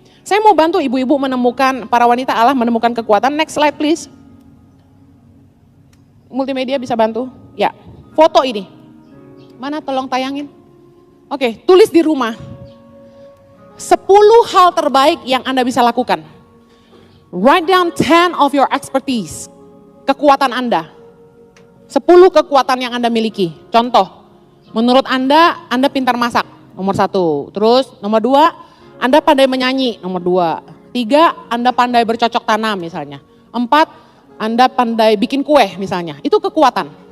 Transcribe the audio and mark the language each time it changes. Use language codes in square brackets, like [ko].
[id] Saya mau bantu ibu-ibu menemukan, para wanita Allah menemukan kekuatan. [en] Next slide please. [id] Multimedia bisa bantu? Ya, foto ini. Mana tolong tayangin. Oke, tulis di rumah. 10 hal terbaik yang Anda bisa lakukan. [en] Write down 10 of your expertise. [id] Kekuatan Anda. 10 kekuatan yang Anda miliki. Contoh, menurut Anda pintar masak, nomor 1. Terus nomor 2, Anda pandai menyanyi, nomor 2. 3, Anda pandai bercocok tanam misalnya. 4, Anda pandai bikin kue misalnya. Itu kekuatan.